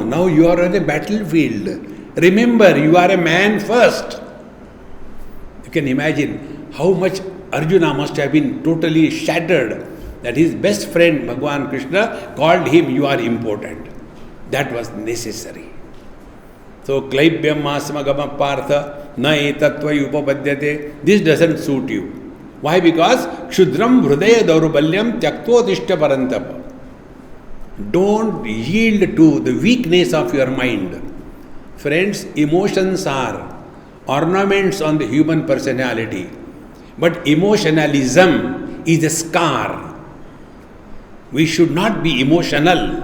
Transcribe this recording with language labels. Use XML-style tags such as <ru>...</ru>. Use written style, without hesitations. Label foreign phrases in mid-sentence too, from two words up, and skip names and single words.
<en>Now you are on a battlefield. Remember, you are a man first. You can imagine how much Arjuna must have been totally shattered that his best friend Bhagwan Krishna called him, you are important. That was necessary. So,</en> <sa>क्लैब्यं मास्मगमः पार्थ न एतत्त्वयि उपपद्यते.</sa> <en>This doesn't suit you. Why?</en> <sa>Because क्षुद्रं हृदय दौर्बल्यं त्यक्त्वोत्तिष्ठ परन्तप.</sa> <en>Don't yield to the weakness of your mind. Friends, emotions are ornaments on the human personality. But emotionalism is a scar. We should not be emotional.</en>